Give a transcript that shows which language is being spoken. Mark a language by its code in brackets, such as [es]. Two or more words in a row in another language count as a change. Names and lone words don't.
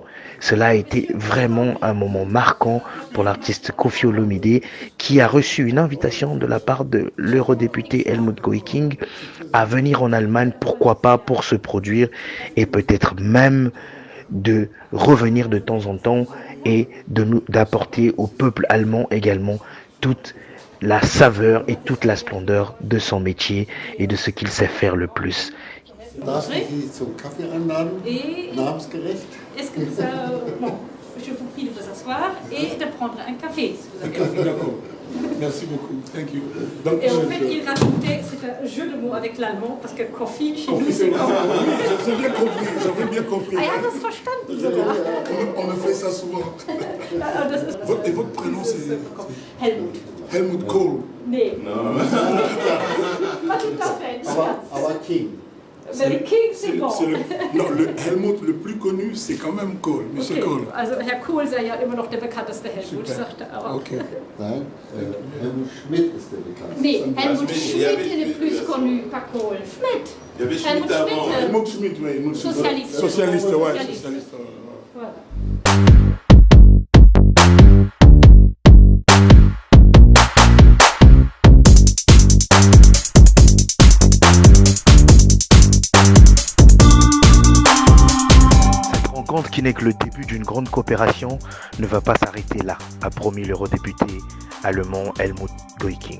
[fr] Cela a été vraiment un moment marquant pour l'artiste Koffi Olomidé qui a reçu une invitation de la part de l'eurodéputé Helmut Goeking à venir en Allemagne, pourquoi pas pour se produire et peut-être même de revenir de temps en temps et d'apporter au peuple allemand également toute la saveur et toute la splendeur de son métier et de ce qu'il sait faire le plus. [de] Darf ich Sie zum Kaffee einladen? Namensgerecht? [fr] Est-ce que bon, je vous prie de vous asseoir et de prendre un café. Si vous Un avez café, d'accord. Merci beaucoup. [en] Thank you. [fr] Donc, et en fait, il rajoutait, c'est un jeu de mots avec l'allemand, parce que Koffi, chez nous, c'est comme... J'ai bien compris, j'avais bien compris. [de] Ah, er hat das verstanden sogar. [fr] On me fait ça souvent. Et votre prénom, c'est Helmut. Helmut Kohl. [de] Nee. [fr] Non. Pas tout à fait. [de] Aber King. [fr] Mais le King, c'est bon. Non, le Helmut le plus connu, c'est quand même Kohl, Monsieur Okay. Kohl. [de] Also Herr Kohl sei ja immer noch der bekannteste Helmut, sagte er auch. Okay. Nein, Helmut Schmidt ist der bekannteste. [fr] Nee, [de] Helmut Schmidt [fr] est le plus connu, pas Kohl. Schmidt. Il y avait Schmidt Helmut avant. Schmidt, Helmut Schmidt, oui. Helmut Schmidt. Socialiste. Socialiste, ouais. Socialiste. Socialiste, Voilà. Rencontre qui n'est que le début d'une grande coopération ne va pas s'arrêter là, a promis l'eurodéputé allemand Helmut Goeking.